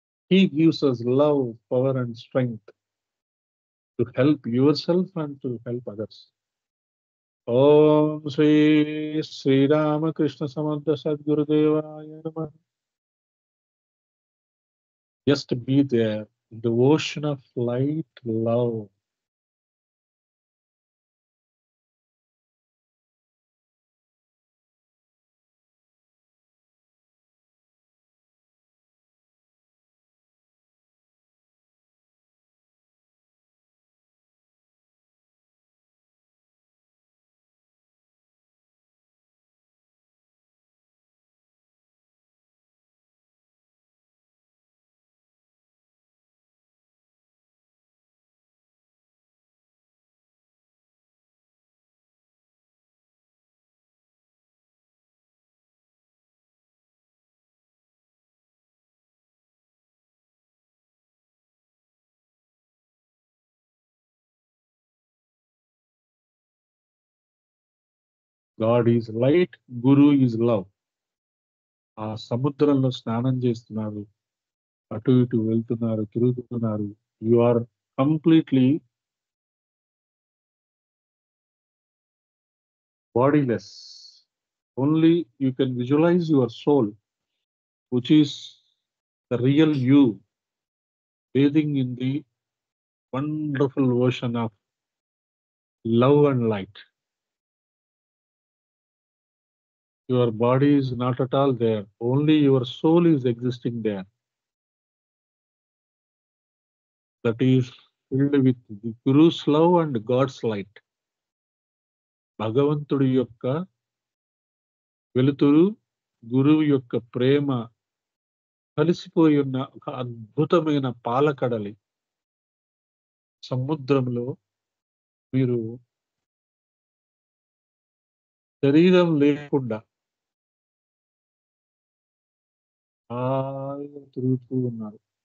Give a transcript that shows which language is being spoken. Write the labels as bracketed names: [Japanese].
[English] He gives us love, power and strength to help yourself and to help others. [Sanskrit] ఓం శ్రీ శ్రీరామకృష్ణ సమర్థ సద్గురుదేవాయ నమః. [English] Just be there in the ocean of light, love. God is light, Guru is love. [Telugu] ఆ సముద్రంలో స్నానం చేస్తున్నారు, అటు ఇటు వెళ్తున్నారు, తిరుగుతున్నారు. [English] You are completely bodiless. Only you can visualize your soul, which is the real you, bathing in the wonderful ocean of love and light. Your body is not at all there. Only your soul is existing there. That is filled with the Guru's love and God's light. [Telugu] భగవంతుడి యొక్క వెలుతురు, గురువు యొక్క ప్రేమ కలిసిపోయి ఉన్న ఒక అద్భుతమైన పాలకడలి సముద్రంలో మీరు శరీరం లేకుండా హాయిగా తిరుగుతూ ఉన్నారు.